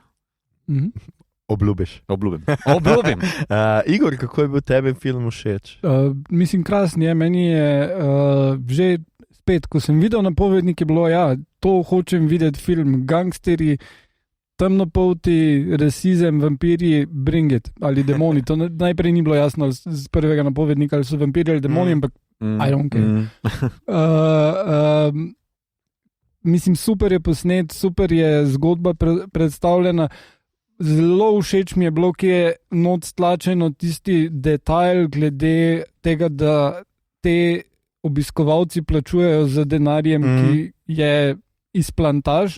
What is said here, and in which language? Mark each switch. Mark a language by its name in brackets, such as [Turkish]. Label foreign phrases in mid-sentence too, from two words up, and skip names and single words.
[Slovenian] Obljubim. Igor, kako je bil tebi film všeč? Mislim, krasen je. Meni je že spet, ko sem videl napovednik, je bilo, to hočem videti film, gangsteri, temnopolti, rasizem, vampirji, [English] bring it, [Slovenian] ali demoni. To najprej ni bilo jasno z prvega napovednika, ali so vampirji ali demoni, ampak [English] I don't care. [Slovenian] Mislim, super je posnet, super je zgodba predstavljena. Zelo všeč mi je bilo, ki je not stlačeno tisti detajl glede tega, da te obiskovalci plačujejo z denarjem, ki je iz plantaž.